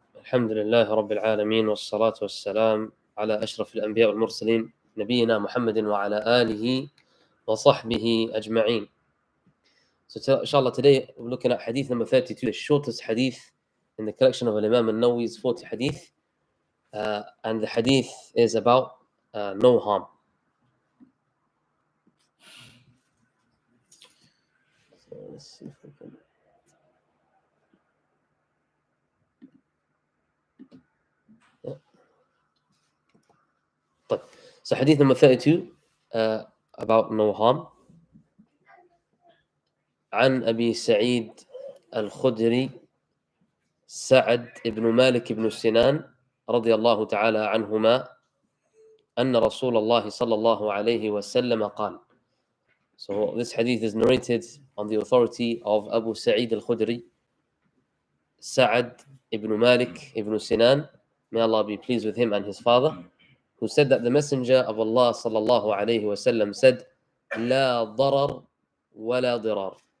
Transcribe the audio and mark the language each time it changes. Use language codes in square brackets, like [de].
[ar] الحمد لله رب العالمين، والصلاة والسلام على أشرف الأنبياء والمرسلين نبينا محمد وعلى آله وصحبه أجمعين. [en] So inshallah today we're looking at hadith number 32, the shortest hadith in the collection of Imam An-Nawawi's 40 hadith, and the hadith is about no harm. So let's see if we can... So hadith number 32 about no harm. [ar] عن أبي سعيد الخدري سعد بن مالك بن سنان رضي الله تعالى عنهما أن رسول الله صلى الله عليه وسلم قال. [en] So this hadith is narrated on the authority of Abu Sa'id al-Khudri, Sa'ad ibn Malik ibn Sinan, may Allah be pleased with him and his father, who said that the Messenger of Allah sallallahu alayhi wasallam said, [ar] لا ضرر ولا ضرار.